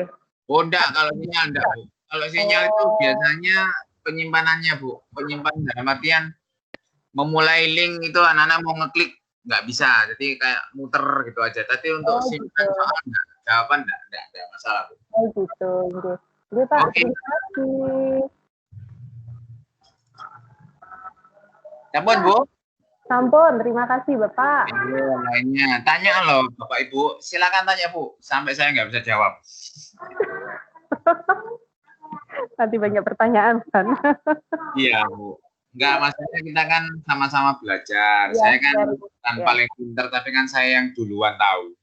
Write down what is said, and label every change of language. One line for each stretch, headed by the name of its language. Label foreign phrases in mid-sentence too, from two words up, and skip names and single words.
Indonesian: Oh enggak, kalau sinyal enggak Bu. Kalau sinyal itu biasanya penyimpanannya Bu. Penyimpanan dalam artian memulai link itu anak-anak mau ngeklik nggak bisa. Jadi kayak muter gitu aja. Tapi untuk simpan soal enggak, jawaban enggak ada masalah Bu. Oh gitu, nggih. Nggih Pak, terima kasih. Sampun Bu? Sampun, terima kasih Bapak. Lainnya, tanya loh Bapak Ibu, silakan tanya Bu, sampai saya nggak bisa jawab. Nanti banyak pertanyaan kan? Iya Bu, nggak masalahnya kita kan sama-sama belajar. Ya, saya kan bukan paling pintar, tapi kan saya yang duluan tahu.